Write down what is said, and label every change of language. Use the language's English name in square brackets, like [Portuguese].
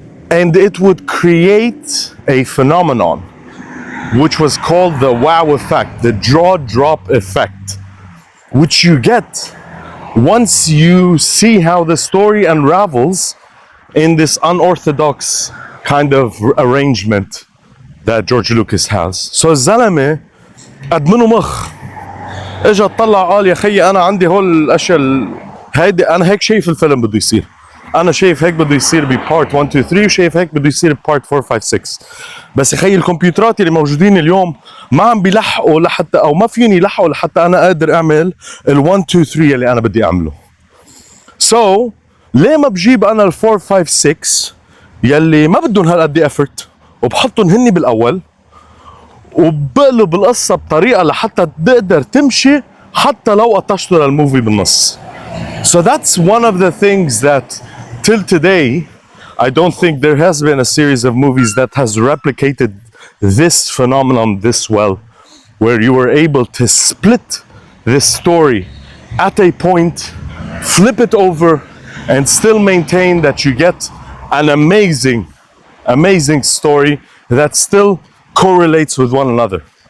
[English] and it would create a phenomenon which was called the wow effect, the jaw drop effect, which you get once you see how the story unravels in this unorthodox kind of arrangement that George Lucas has. [Arabic] So الزلمة قد منه مخ اجى طلع قال يا خيي انا عندي هول الاشياء هيدي انا هيك شايف الفيلم بده يصير. انا شايف هيك بده يصير ببارت 1 2 3 وشايف هيك بده يصير ببارت 4 5 6. بس خي الكمبيوترات اللي موجودين اليوم ما عم بيلحقوا لحتى او ما فيني يلحقوا لحتى انا قادر اعمل ال 1 2 3 اللي انا بدي اعمله. سو ليه ما بجيب انا ال 4 5 6 يلي ما بدهم هالقد افورت وبحطهم هني بالاول وبقلب القصه بطريقه لحتى تقدر تمشي حتى لو قطشتوا للموفي بالنص. [English] So that's one of the things that till today I don't think there has been a series of movies that has replicated this phenomenon this well, where you were able to split this story at a point, flip it over, and still maintain that you get an amazing story that still correlates with one another.